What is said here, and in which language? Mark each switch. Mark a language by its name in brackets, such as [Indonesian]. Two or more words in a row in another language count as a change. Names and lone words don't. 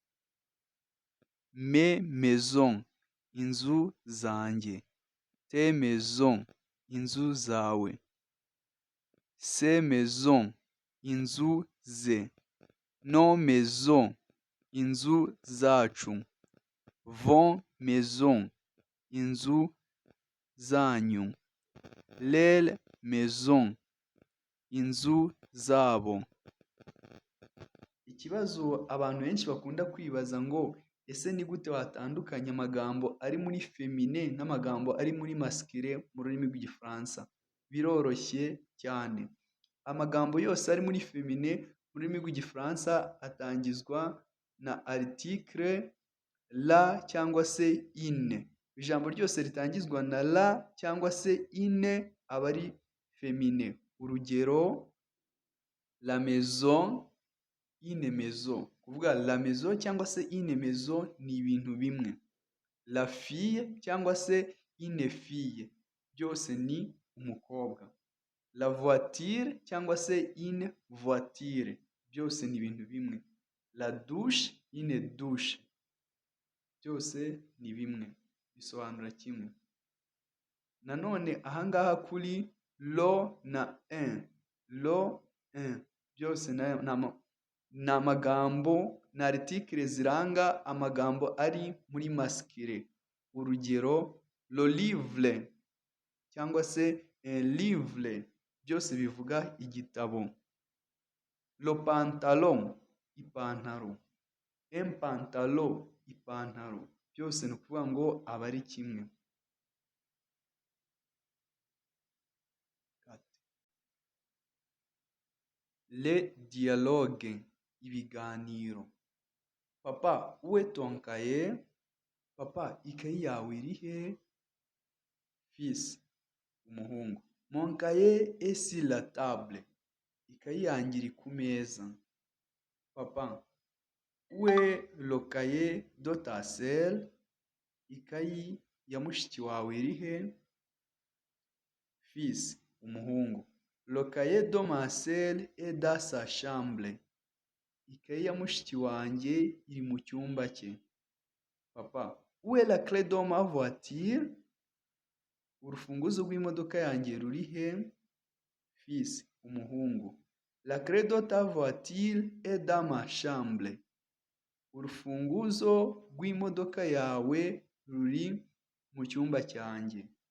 [French] Mes maisons, [Kinyarwanda] inzu zanjye. [French] Tes maisons, [Kinyarwanda] inzu zawe. [French] Ces maisons, [Kinyarwanda] inzu ze. [French] Nos maisons, [Kinyarwanda] inzu zacu. [French] Vos maisons, [Kinyarwanda] inzu zanyu. [French] Leurs maisons, [Kinyarwanda] inzu zabo. Ikibazo abantu benshi bakunda kwibaza ngo ese ni gute watandukanya amagambo ari muri femine n'amagambo ari muri masculine mu rurimi rw'Igifaransa? Biroroshye cyane. Amagambo yose ari muri femine mu rurimi rw'Igifaransa atangizwa na article la cyangwa se ine. Ijambo ryose ritangizwa na la cyangwa se ine aba ari femine. Urugero: [French] la maison, une maison. [Kinyarwanda] Kuvuga [French] la maison [Kinyarwanda] cyangwa se [French] une maison [Kinyarwanda] ni ibintu bimwe. [French] La fille [Kinyarwanda] cyangwa se [French] une fille [Kinyarwanda] byose ni umukobwa. [French] La voiture [Kinyarwanda] cyangwa se [French] une voiture [Kinyarwanda] byose ni ibintu bimwe. [French] La douche, une douche [Kinyarwanda] byose ni bimwe, bisobanura kimwe. Nanone ahangaha kuri lo na un, [French] lo un [Kinyarwanda] byose ni amagambo na article ziranga amagambo ari muri masculine. urugero [French] le livre [Kinyarwanda] cyangwa se [French] un livre [Kinyarwanda] byose bivuga igitabo. [French] Le pantalon [Kinyarwanda] ipantaro, [French] un pantalon [Kinyarwanda] ipantaro, byose ni ukuvuga ngo aba ari kimwe. [French] Le dialogue ibiganiro. Papa où est ton cahier? [Kinyarwanda] Papa ikayi yawe iri he? [French] Fils umuhungu. Mon cahier est sur la table. [Kinyarwanda] Ikayi yanjye iri ku meza. [French] Papa où est le cahier de ta sœur? [Kinyarwanda] Ikayi ya mushiki wawe iri he? [French] Fils umuhungu. Le cahier de ma sœur est dans sa chambre. [Kinyarwanda] Ikayi ya mushiki wanjye iri mu cyumba cye. [French] Papa où est la clé de ma voiture? [Kinyarwanda] Urufunguzo rw'imodoka yanjye ruri he? [French] Fils umuhungu. La clé de ta voiture est dans ma chambre. [Kinyarwanda] Urufunguzo rw'imodoka yawe ruri mu cyumba cyanjye.